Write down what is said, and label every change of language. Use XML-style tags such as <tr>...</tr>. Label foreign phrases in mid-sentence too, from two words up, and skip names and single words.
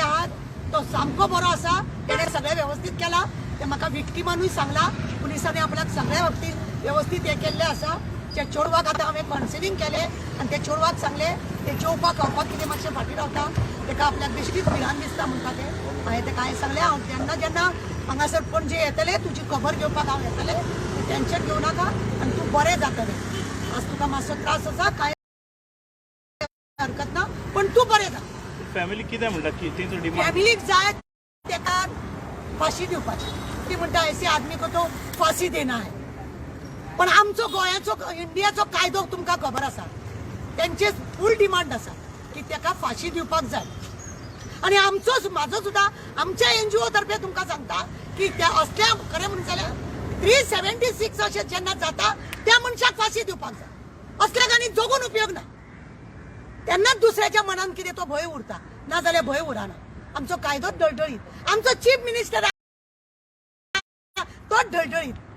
<kok>आहा तो सामको बरो आसा तेणे सगळे व्यवस्थित केला ते म्हाका विक्टिमानूय सांगला पुलिसांनी आपल्याक सगळ्या बाबतींत व्यवस्थित हे केल्ले आसा त्या चेडवाक आतां हांवें कावन्सिलींग केलें आनी त्या चेडवाक सांगलें ते जेवपाक खावपाक कितें मातशें फाटीं रावता तेका आपल्याक बेश्टीच भिरांत दिसता म्हणटा तें हांवें तेका हांवें सांगलें हांव जेन्ना जेन्ना हांगासर पणजे येतलें तुजी खबर घेवपाक हांव येतलें तूं टेन्शन घेवं नाका आनी तूं बरें जातलें आज तुका मातसो त्रास आसा कांय हरकत ना पण तूं बरें जा फॅमिली कितें म्हणटा की तेंचो डिमांड फॅमिलीक जाय तेका फाशी दिवपाची ती म्हणटा</kok> <hi>ऐसे आदमी को तो फाशी देना है</hi> <kok>पण आमचो गोंयाचो इंडियाचो कायदो तुमकां खबर आसा तेंचे फूल डिमांड आसा की तेका फाशी दिवपाक जाय आणि आमचो म्हाजो सुद्दां आमच्या NGO तर्फे तुमकां सांगता की त्या असल्या खरें म्हणून जाल्यार 376 अशें जेन्ना जाता त्या मनशाक फाशी दिवपाक जाय असल्याक जगून उपयोग ना तेन्नाच दुसऱ्याच्या मनान कितें तो भंय उरता ना जाल्यार भंय उरना आमचो कायदोच ढळढळीत आमचो चीफ मिनिस्टर तोच ढळढळीत</kok>